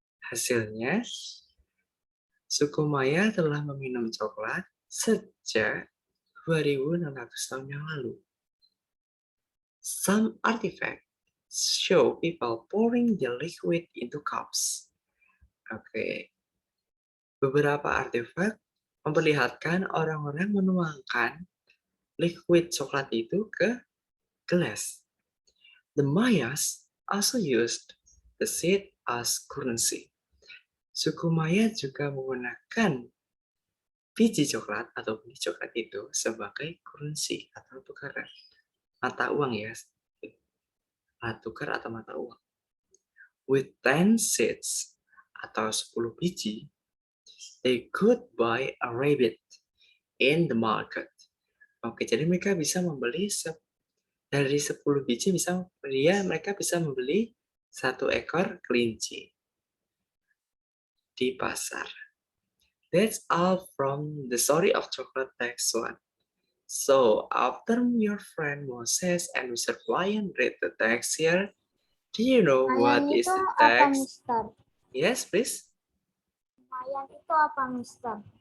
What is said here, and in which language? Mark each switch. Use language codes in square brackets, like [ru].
[id] Hasilnya, suku Maya telah meminum coklat sejak 2.600 tahun yang lalu. [en] Some artifacts show people pouring the liquid into cups. Oke. [id] Beberapa artefak memperlihatkan orang-orang menuangkan liquid coklat itu ke gelas. [en] The Mayas also used the seed as currency. [id] Suku Maya juga menggunakan biji coklat atau benih coklat itu sebagai currency atau tukaran. Mata uang ya. Tukar atau mata uang. [en] With 10 seeds atau 10 biji, they could buy a rabbit in the market. [id] Oke, jadi mereka bisa membeli dari 10 biji mereka bisa membeli 1 ekor kelinci di pasar. [en] That's all from the story of chocolate text 1. So, after your friend Moses and Mr. Brian read the text here, do you know what Mayan is [id] itu [en] the [id] apa, [en] text? Mister? Yes, please. Mayan itu apa, [id] Mister?